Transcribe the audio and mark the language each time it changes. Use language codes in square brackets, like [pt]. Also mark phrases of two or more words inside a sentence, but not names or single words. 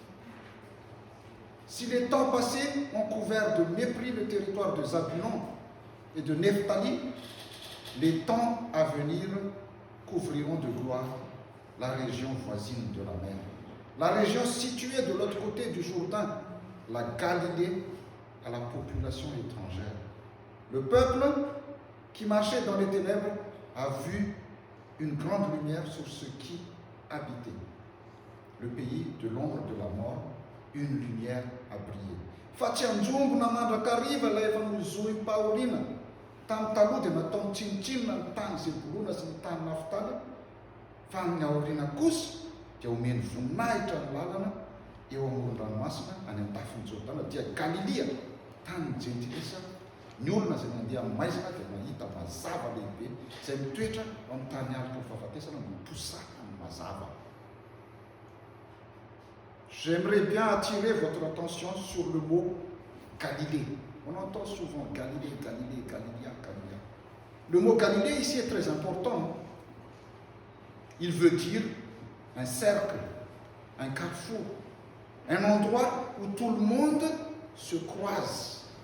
[fr] Si les temps passés ont couvert de mépris le territoire de Zabulon et de Nephtali, les temps à venir couvriront de gloire la région voisine de la mer, la région située de l'autre côté du Jourdain, la Galilée à la population étrangère. Le peuple qui marchait dans les ténèbres a vu une grande lumière sur ceux qui habitaient. Le pays de l'ombre de la mort, une lumière a brillé. [mg] Fatsianjombo namandrakariva ilay efa nozohy Paolina tamin'ny taloha dia natao mitsinitsinina ny tany Zebulona sy ny tany Naftali, fa amin'ny aoriana kosa dia omeny voninahitra ny lalana eo amoron-dranomasina any an-tafon'ny Jordana, dia Galilea, tany jentilisa. Ny olona izay mandeha amin'ny maizina dia mahita mazava lehibe izay mitoetra amin'ny tany alina ny fahafatesana no miposaka amin'ny mazava. [fr] J'aimerais bien attirer votre attention sur le mot Galilée. On entend souvent Galilée, Galilée, Galilea, Galilea. Le mot Galilée ici est très important. Il veut dire un cercle, un carrefour, un endroit où tout le monde se croise.